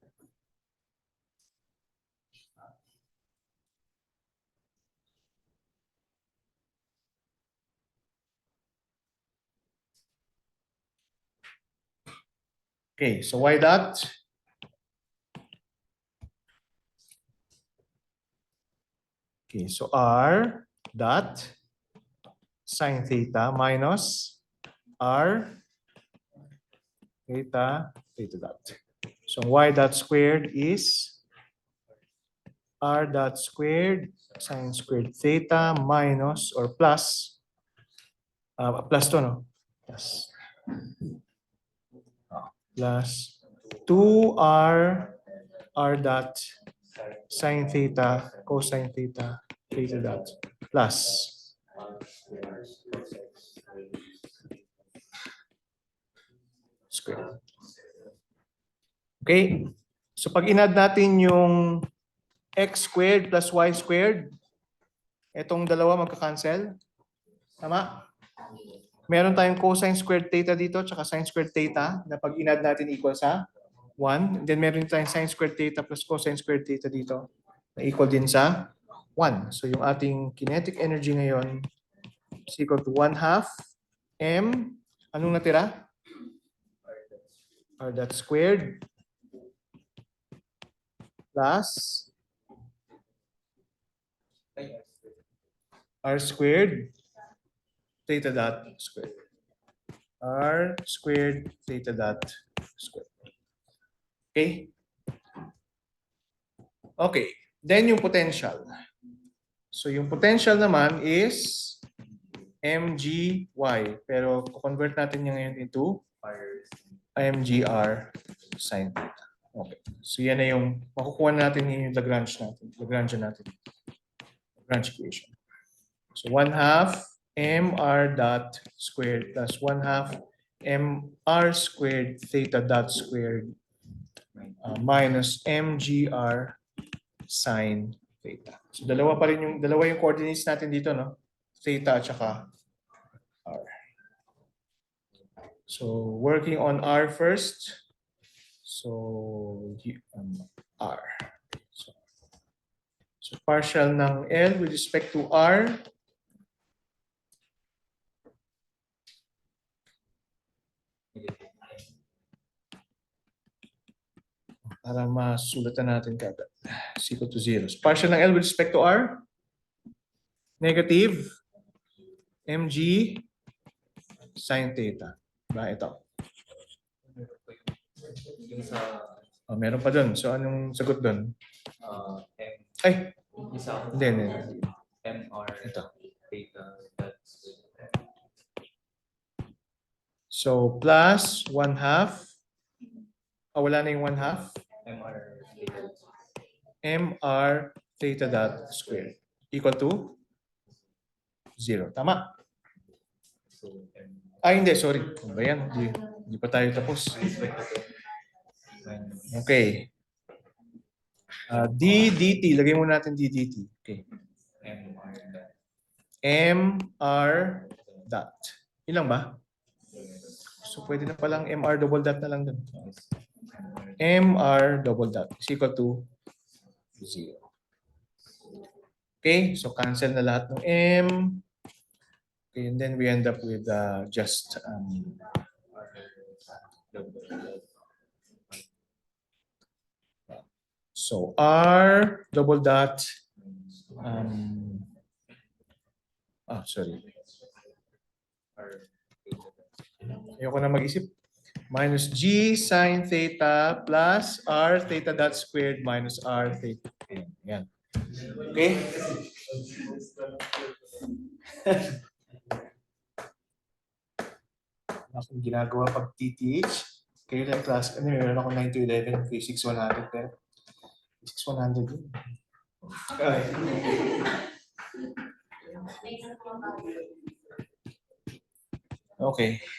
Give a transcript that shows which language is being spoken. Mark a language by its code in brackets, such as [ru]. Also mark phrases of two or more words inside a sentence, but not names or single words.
[en] Okay, so y dot okay, so r dot sine theta minus r theta dot. So y dot squared is r dot squared sine squared theta minus or plus plus to no? Plus 2r dot sine theta cosine theta dot plus square. Okay? [tl] So pag inad natin yung [en] x squared plus y squared, [tl] itong dalawa magka-cancel. Tama? Meron tayong [en] cosine squared theta [tl] dito tsaka [en] sine squared theta [tl] na pag inad natin equal sa 1. And then meron tayong sine squared theta plus cosine squared theta dito na equal din sa 1. So yung ating [en] kinetic energy [tl] ngayon [en] is equal to [tl] 1/2 m. Anong natira? [en] R dot squared plus r squared theta dot squared. R squared theta dot squared. Okay? Okay. [tl] Then yung potential. So yung potential naman is mgy. Pero convert natin niya ngayon [en] into mgr sine theta. [tl] Okay. So yan na yung makukuha natin yung Lagrange natin. [en] Lagrange equation. So 1/2 mr dot squared plus 1/2 mr squared theta dot squared minus mgr sine theta. [tl] So dalawa yung coordinates natin dito, no? Theta at saka r. So [en] working on r first. So r. So partial [tl] ng L [en] with respect to r. [tl] Para masulatan natin kagad. [en] C equal to 0. So partial [tl] ng L [en] with respect to R? Negative mg sin theta. [tl] Ba, ito. Yung sa Meron pa dun. So anong sagot dun? [en] M, [tl] Ay, isa hindi. [en] MR [tl] Ito. [en] theta that's So plus 1/2. [tl] Wala na yung 1/2. [en] MR theta mr theta dot squared equal to 0. [tl] Tama? [en] so M [tl] Hindi. Sorry. Ano ba yan? Hindi pa tayo tapos. [en] Okay. D dt. [tl] Lagay muna natin D dt. Okay. [en] MR mr dot. Ilang ba? [tl] So pwede na palang [en] mr double dot [tl] na lang dun. [en] mr double dot is equal to 0. [tl] Okay, so cancel na lahat ng m. [en] Okay, and then we end up with just so r double dot sorry. [tl] Ayoko na mag-isip. [en] Minus g sin theta plus r theta dot squared minus r theta. [tl] Yan. Okay? Akong ginagawa pag TTH. Kayo lang class. Meron ako 9 to 11. Okay, 6,100. Pero 6,100 yun. Okay.